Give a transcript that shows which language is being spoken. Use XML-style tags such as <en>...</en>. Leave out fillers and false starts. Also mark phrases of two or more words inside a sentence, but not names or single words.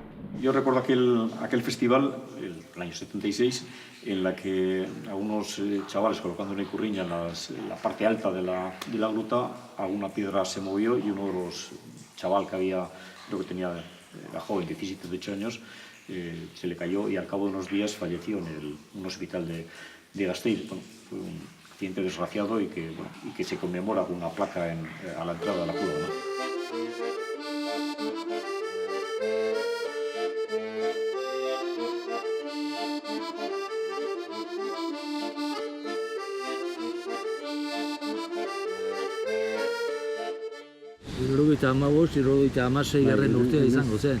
<es>Yo recuerdo aquel festival, el año 76, en la que algunos chavales colocando una icurriña en la parte alta de la gruta, alguna piedra se movió y uno de los chavales que había, creo que era joven, 17 o 18 años, se le cayó y al cabo de unos días falleció en un hospital de Gasteiz. Bueno, fue un accidente desgraciado y que se conmemora con una placa a la entrada de la cueva, ¿no?</es> <eu>Hirurogeita hamabost, hirurogeita hamasei garren urtea izango zen.</eu>